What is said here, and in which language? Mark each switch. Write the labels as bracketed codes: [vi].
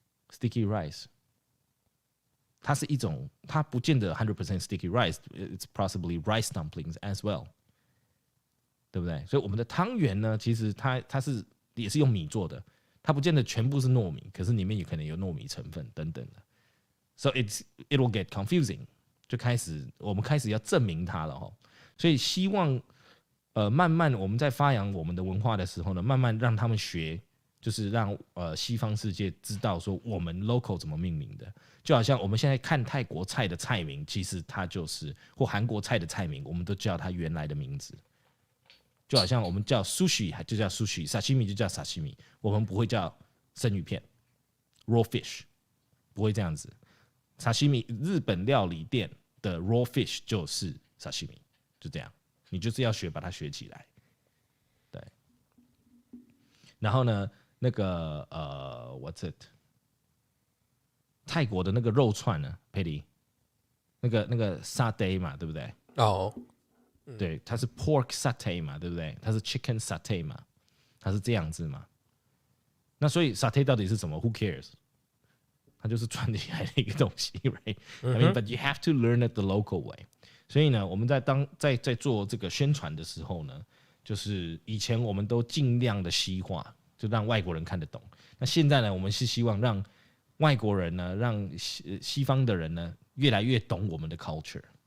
[en] Sticky rice， [zh] 它是一种，它不见得 [en] 100% sticky rice， it's possibly rice dumplings as well， [zh] 对不对？所以我们的汤圆呢，其实它也是用米做的，它不见得全部是糯米，可是里面有可能有糯米成分等等的。 [en] So it will get confusing， [zh] 我们开始要证明它了哈。所以希望慢慢我们在发扬我们的文化的时候呢，慢慢让他们学。就是让西方世界知道说我们 local 怎么命名的，就好像我们现在看泰国菜的菜名，其实它就是或韩国菜的菜名，我们都叫它原来的名字。就好像我们叫 sushi 就叫 sushi，sashimi 就叫 sashimi， 我们不会叫生鱼片 [en] raw fish， [zh] 不会这样子。 sashimi 日本料理店的 raw fish 就是 sashimi， 就这样，你就是要把它学起来。对，然后呢？那个 [en] what's it？ [zh] 泰国的那个肉串呢 ，Petty， 那个 satay 嘛，对不对？对，它是 [en] pork satay [zh] 嘛，对不对？它是 [en] chicken satay [zh] 嘛，它是这样子嘛。那所以 satay 到底是什么 ？ [en] Who cares？ [zh] 它就是串起来的一个东西 ， [en] right？ I mean, but you have to learn it the local way。 [zh] 所以呢，我们在做这个宣传的时候呢，就是以前我们都尽量的西化。就让外国人看得懂。那现在呢，我们是希望让外国人呢，让西方的人呢，越来越懂我们的 culture。